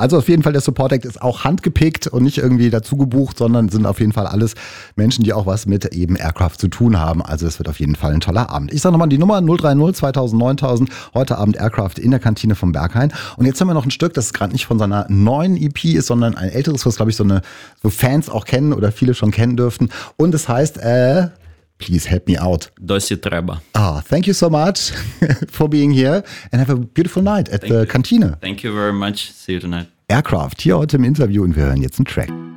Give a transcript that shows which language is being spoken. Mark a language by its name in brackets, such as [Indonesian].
[German] Also auf jeden Fall, der Support Act ist auch handgepickt und nicht irgendwie dazu gebucht, sondern sind auf jeden Fall alles Menschen, die auch was mit eben Aircraft zu tun haben. Also es wird auf jeden Fall ein toller Abend. Ich sage nochmal die Nummer 030 2000 9000. Heute Abend Aircraft in der Kantine vom Berghain. Und jetzt haben wir noch ein Stück, das gerade nicht von seiner neuen EP ist, sondern ein älteres, was glaube ich so Fans auch kennen oder viele schon kennen dürften. Und es heißt Please help me out. Досі треба. [English] Ah, thank you so much for being here and have a beautiful night at the cantina. Thank you very much. See you tonight. [German] Aircraft hier heute im Interview und wir hören jetzt einen Track.